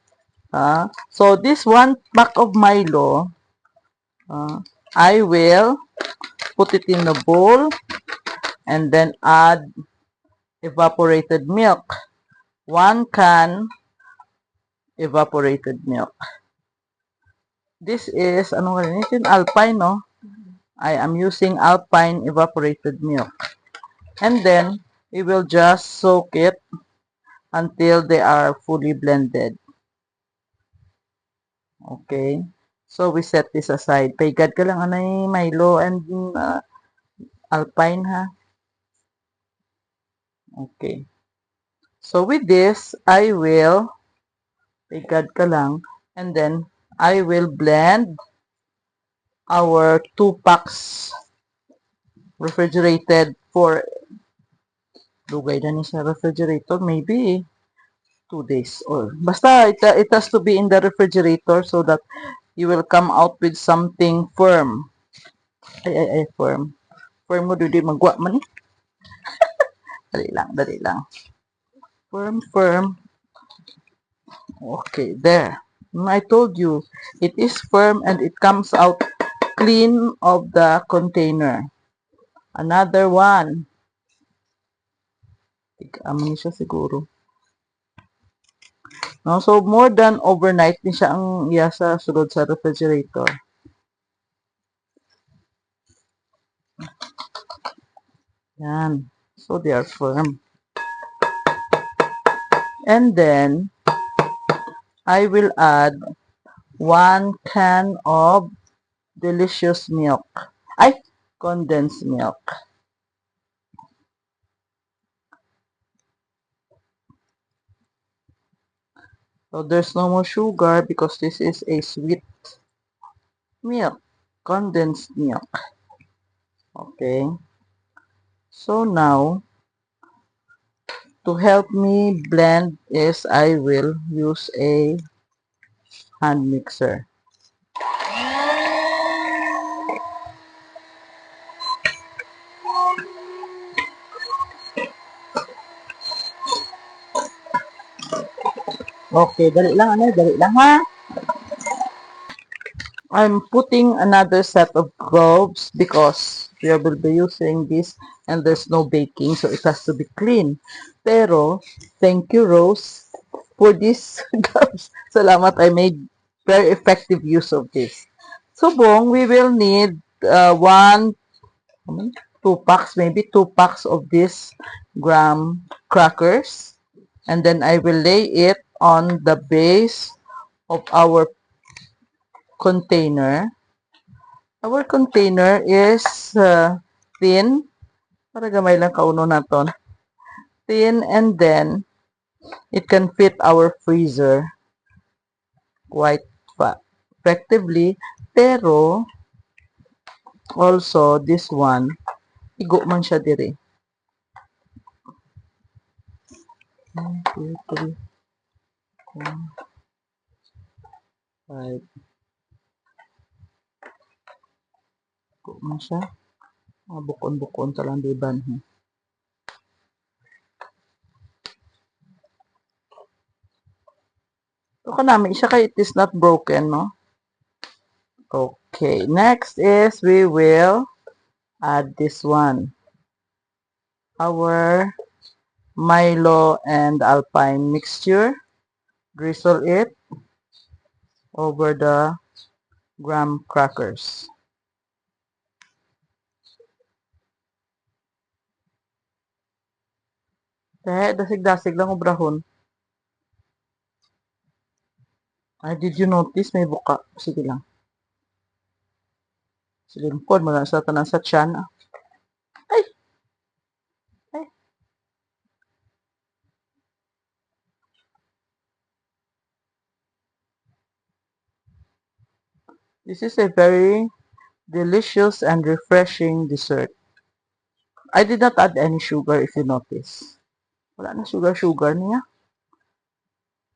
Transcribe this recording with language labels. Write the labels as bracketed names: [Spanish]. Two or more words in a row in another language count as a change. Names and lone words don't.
[English] So this one pack of Milo, uh, I will put it in a bowl and then add evaporated milk. 1 can evaporated milk. This is, [Filipino] anong gamitin? Alpine, no? [English] I am using Alpine evaporated milk. And then, we will just soak it until they are fully blended. Okay? So, we set this aside. [Hiligaynon] Paigad ka lang, anay, [English] Milo and Alpine, ha? Okay. So, with this, I will, [Hiligaynon] paigad ka lang, [English] and then, I will blend our 2 packs refrigerated for [Hiligaynon] lugay na ni sa [English] refrigerator, maybe 2 days or basta it has to be in the refrigerator so that you will come out with something firm. [Hiligaynon] Ay, firm. Firm mo, di magwa man eh. Dali lang. [English] Firm. Okay, there. I told you, it is firm and it comes out clean of the container. Another one. [Hiligaynon] Amin siya siguro. No, so [English] more than overnight [Hiligaynon] din siya ang iya sa sulod sa refrigerator. Yan. [English] So they are firm. And then I will add 1 can of delicious milk. Ay, condensed milk. So there's no more sugar because this is a sweet milk, condensed milk. Okay. So now, to help me blend is I will use a hand mixer. [Hiligaynon] Okay, dali lang ha. [English] I'm putting another set of gloves because we will be using this and there's no baking so it has to be clean. Pero, thank you Rose for this gloves. Salamat, I made very effective use of this. So, Bong, we will need 2 packs, maybe 2 packs of this graham crackers. And then I will lay it on the base of our container. Our container is thin. [Hiligaynon] Para gamay lang kauno naton. [English] Thin and then it can fit our freezer quite effectively. Pero also this one, [Hiligaynon] igo man siya dire. 1, 2, 3, 4, 5. Igo man siya. Bukon-bukon talang diban. Ito ka namin siya kay [English] it is not broken, [Hiligaynon] no? [English] Okay, next is we will add this one. Our Milo and Alpine mixture. Drizzle it over the graham crackers. [Hiligaynon] Dasig-dasig lang obrahon. Ay, [English] did you notice [Hiligaynon] may buka? Sige lang. Silimpod mo na sa tanan sa tiyan. Ay! Ay! [English] This is a very delicious and refreshing dessert. I did not add any sugar if you notice. [Hiligaynon] Wala na sugar niya.